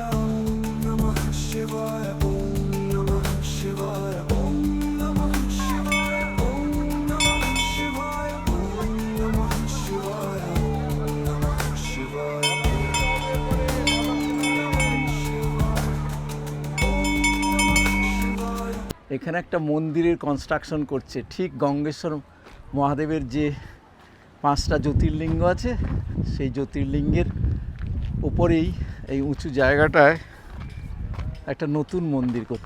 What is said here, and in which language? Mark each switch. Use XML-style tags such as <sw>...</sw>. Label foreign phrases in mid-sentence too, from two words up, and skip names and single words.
<sa>ॐ नमः शिवाय ॐ नमः शिवाय ॐ नमः शिवाय ॐ नमः शिवाय ॐ नमः शिवाय ॐ नमः शिवाय।</sa> <bn>এখানে একটা মন্দিরের কনস্ট্রাকশন করছে, ঠিক গঙ্গেশ্বর মহাদেবের যে 5টা জ্যোতির্লিঙ্গ আছে সেই জ্যোতির্লিঙ্গের উপরেই এই উঁচু জায়গাটায় একটা নতুন মন্দির করছে।</bn>